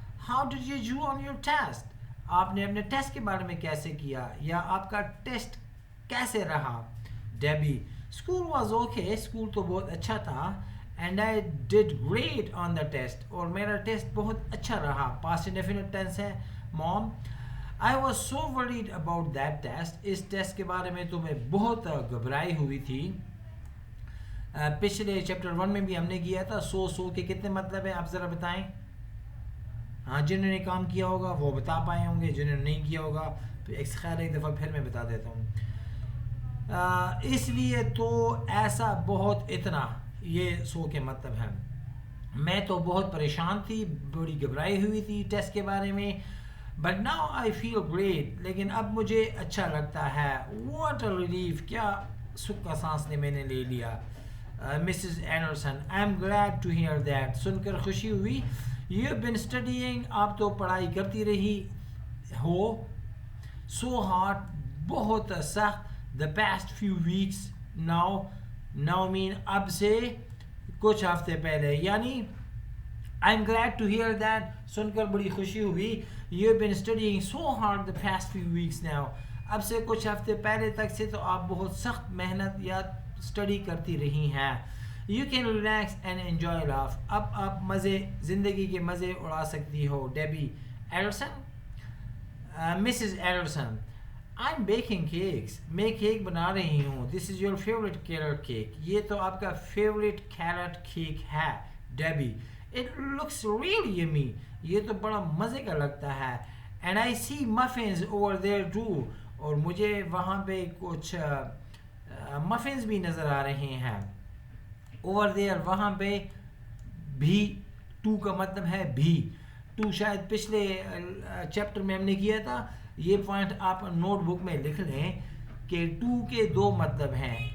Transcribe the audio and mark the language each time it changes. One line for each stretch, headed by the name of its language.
English: How did you do on your test.
Urdu: آپ نے اپنے ٹیسٹ کے بارے میں کیسے کیا یا آپ کا ٹیسٹ کیسے رہا. Debbie
English: school was okay,
Urdu: school تو بہت اچھا تھا.
English: and I did great on the test,
Urdu: اور میرا ٹیسٹ بہت اچھا رہا. پاسٹ انڈیفینٹ ٹینس ہے.
English: Mom I was so worried about that test.
Urdu: اس test کے بارے میں تو میں بہت گھبرائی ہوئی تھی. پچھلے چیپٹر 1 میں بھی ہم نے کیا تھا. سو کے کتنے مطلب ہیں آپ ذرا بتائیں. ہاں جنہوں نے کام کیا ہوگا وہ بتا پائے ہوں گے, جنہوں نے نہیں کیا ہوگا ایک دفعہ پھر میں بتا دیتا ہوں. اس لیے تو ایسا بہت اتنا, یہ سو کے مطلب ہے. میں تو بہت پریشان تھی, بڑی گھبرائی ہوئی تھی ٹیسٹ کے بارے میں.
English: But now I feel great.
Urdu: لیکن اب مجھے اچھا لگتا ہے.
English: What a relief.
Urdu: کیا سکھ کا سانس نے میں نے لے لیا.
English: Mrs. Anderson I'm glad to hear that.
Urdu: سن کر خوشی ہوئی.
English: You've been studying.
Urdu: آپ تو پڑھائی کرتی رہی ہو.
English: So hard.
Urdu: بہت سخت.
English: The past few weeks. Now mean
Urdu: اب سے کچھ ہفتے پہلے, یعنی
English: I'm glad to hear that.
Urdu: سن کر بڑی خوشی ہوئی.
English: You've been studying so hard the past few weeks now.
Urdu: اب سے کچھ ہفتے پہلے تک سے تو آپ بہت سخت محنت یا اسٹڈی کرتی رہی ہیں.
English: You can relax and enjoy life.
Urdu: اب آپ زندگی کے مزے اڑا سکتی ہو.
English: Debbie Anderson. Mrs Anderson I'm baking cakes.
Urdu: میں کیک بنا رہی ہوں.
English: This is your favorite carrot cake.
Urdu: یہ تو آپ کا favorite carrot cake ہے.
English: Debbie It looks really yummy.
Urdu: یہ تو بڑا مزے کا لگتا ہے.
English: And I see muffins over there too.
Urdu: اور مجھے وہاں پہ کچھ muffins بھی نظر آ رہے ہیں.
English: Over there
Urdu: وہاں پہ بھی, to کا مطلب ہے بھی. to شاید پچھلے چیپٹر میں ہم نے کیا تھا. یہ پوائنٹ آپ نوٹ بک میں لکھ لیں کہ to کے 2 مطلب ہیں.